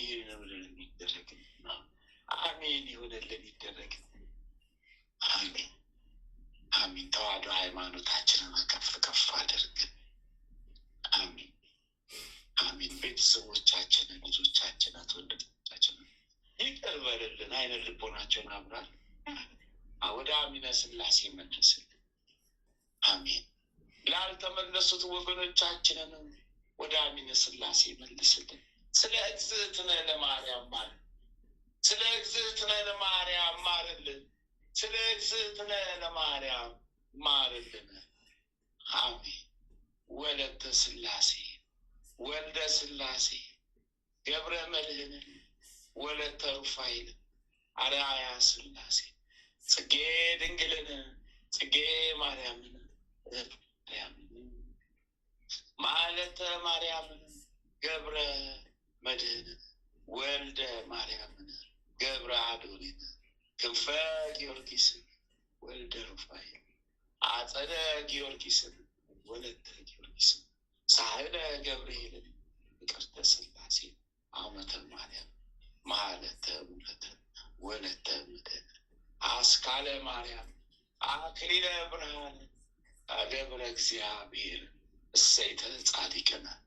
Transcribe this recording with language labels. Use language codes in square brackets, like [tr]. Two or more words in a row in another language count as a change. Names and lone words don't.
[am] ይሆነልን ይደረግ። አሜን ይሆነልን ይደረግ። አሜን አሜን። ተዋህዶ ሃይማኖታችንን ከፍ ከፍ አድርገን። አሜን አሜን። ቤተሰቦቻችንን፣ ልጆቻችንን፣ ወንድሞቻችንን ይቅር በልልን። አይነ ልቦናቸውን አብራል። ወደ አሚነ ሥላሴ መልስልን። አሜን። ላልተመለሱት ወገኖቻችንንም ወደ አሚነ ሥላሴ መልስልን። ስለ [gez] እግዝእትነ ለማርያም [am] ማርልን። ስለ [gez] እግዝእትነ ለማርያም [am] ማርልን። ስለ [gez] እግዝእትነ ለማርያም [am] ማርልን። አሜን። ወለተ ሥላሴ፣ ወልደ ሥላሴ፣ ገብረ መድኅንን፣ ወለተ ሩፋኤል፣ አርአያ ሥላሴ፣ ጽጌ ድንግልን፣ ጽጌ ማርያምን፣ ማለተ ማርያምን፣ ገብረ መድኅንን፣ ወልደ ማርያምን፣ ገብረ አዶኒን፣ ክንፈ ጊዮርጊስን፣ ወልደ ሩፋኤል፣ አጸደ ጊዮርጊስን፣ ወለተ ጊዮርጊስን፣ ሳህለ ገብርኤልን፣ ፍቅርተ ሥላሴ፣ አመተ ማርያም፣ ማለተ ሙለተ፣ ወለተ ምድኅን፣ አስካለ ማርያም፣ አክሊለ ብርሃን፣ ገብረ እግዚአብሔር፣ እሰይተ ጻድቅነ፣